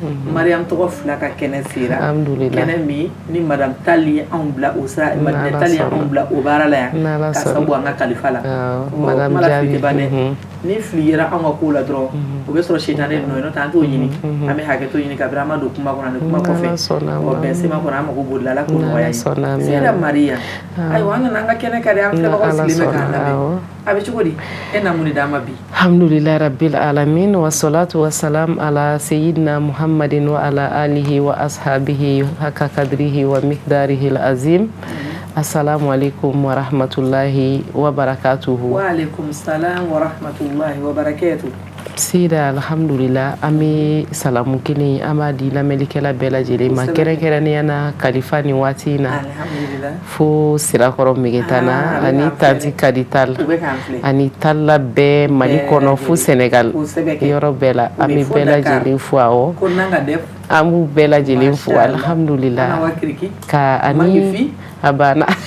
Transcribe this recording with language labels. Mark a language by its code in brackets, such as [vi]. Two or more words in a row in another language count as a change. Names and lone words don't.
[bm] Mariam tɔgɔ fila ka kɛnɛ sera kɛnɛ min ni madame Tall ye anw bila o sira Madame Tall ye anw bila o baara la yan ka sababu an ka kalifa la kuma la fili tɛ ban dɛ ni fili yera anw ka kow la dɔrɔn o bɛ sɔrɔ setanɛ nɔ ye n'o tɛ an t'o ɲini an bɛ hakɛto ɲini kabiri an ma don kuma kɔnɔ ani kuma kɔfɛ bɛn sema kɔnɔ an mago b'o de la Ala k'o nɔgɔya ye Sida Maria ayiwa an nana an ka kɛnɛ ka di an filɛbagaw sigilen bɛ k'an lamɛn a bɛ cogo di e na mun de d'an ma bi [ar] الحمد لله رب العالمين والصلاة والسلام على سيدنا محمد وعلى آله وأصحابه حق قدره ومقداره العظيم السلام عليكم ورحمة الله وبركاته وعليكم السلام ورحمة الله وبركاته [bm] Sida alhamdulillah an bɛ salamu kelen an b'a di lamɛnnikɛla bɛɛ lajɛlen ma kɛrɛnkɛrɛnnenya na kalifa ni waati in na fo Sirakɔrɔ Megetana ani tanti Kadi Tall ani Talla bɛɛ Mali kɔnɔ fo Senegal yɔrɔ bɛɛ la an bɛ bɛɛ lajɛlen fo awɔ an b'u bɛɛ lajɛlen fo alhamdulillah ka ani a banna